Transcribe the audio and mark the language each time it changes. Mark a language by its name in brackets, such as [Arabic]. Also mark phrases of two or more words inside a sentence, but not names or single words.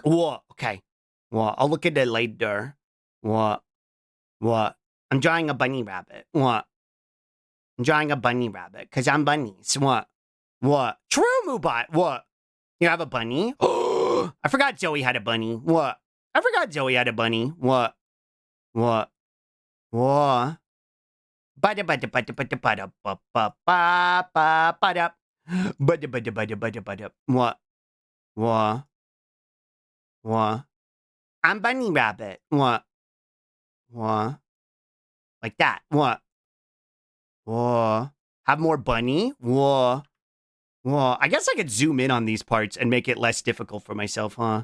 [English] What? Okay. What? I'll look at it later. What? I'm drawing a bunny rabbit. What? I'm drawing a bunny rabbit, because I'm bunnies. What? True, Moobot. What? You have a bunny? Oh, I forgot Joey had a bunny. What? I forgot Joey had a bunny. What? Bada bada bada bada bada ba ba ba ba bada bada. What? I'm bunny rabbit. What? Like that. What? Have more bunny? Whoa. Whoa. I guess I could zoom in on these parts and make it less difficult for myself, huh?